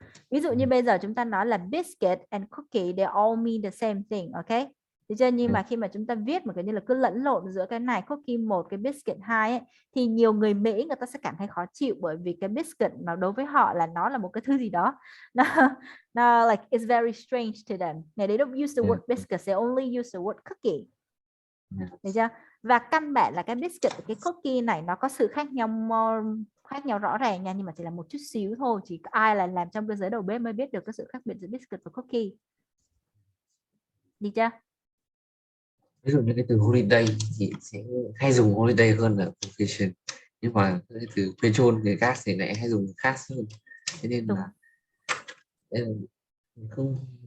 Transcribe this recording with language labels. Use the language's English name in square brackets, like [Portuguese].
[Vietnamese] Ví dụ như bây giờ chúng ta nói là [English] biscuit and cookie, they all mean the same thing, ok? [Vietnamese] Thế cho nhưng mà khi mà chúng ta viết một cái như là cứ lẫn lộn giữa cái này cookie 1, cái biscuit 2 ấy, thì nhiều người Mỹ người ta sẽ cảm thấy khó chịu, bởi vì cái biscuit mà đối với họ là nó là một cái thứ gì đó nó [English] like it's very strange to them. They don't use the word biscuit, they only use the word cookie. [Vietnamese] Được chưa? Và căn bản là cái biscuit và cái cookie này nó có sự khác nhau rõ ràng nha, nhưng mà chỉ là một chút xíu thôi, chỉ ai là làm trong cái giới đầu bếp mới biết được cái sự khác biệt giữa biscuit và cookie. Được chưa? Ví dụ như cái từ holiday thì sẽ hay dùng holiday hơn là vacation, nhưng mà cái từ petrol thì gas thì lại hay dùng gas hơn, thế nên là không